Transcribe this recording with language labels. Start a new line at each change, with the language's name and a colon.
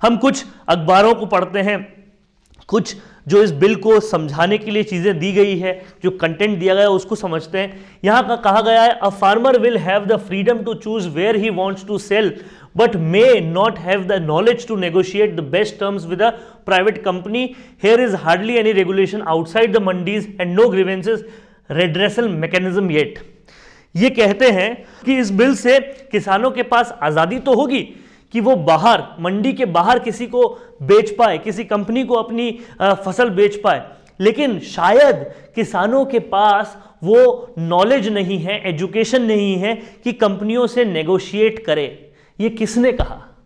Hindi: हम कुछ अखबारों को पढ़ते हैं, कुछ जो इस बिल को समझाने के लिए चीज़ें दी गई है, जो कंटेंट दिया गया है उसको समझते हैं। यहाँ का कहा गया है
English: A farmer will have the freedom to choose where he wants to sell but may not have the knowledge to negotiate the best terms with a private company. Here is hardly any regulation outside the mandis and no grievances redressal mechanism yet.
Hindi: ये कहते हैं कि इस bill से किसानों के पास आज़ादी तो होगी कि वो बाहर मंडी के बाहर किसी को बेच पाए, किसी कंपनी को अपनी फसल बेच पाए, लेकिन शायद किसानों के पास वो नॉलेज नहीं है, एजुकेशन नहीं है कि कंपनियों से नेगोशिएट करे। ये किसने कहा?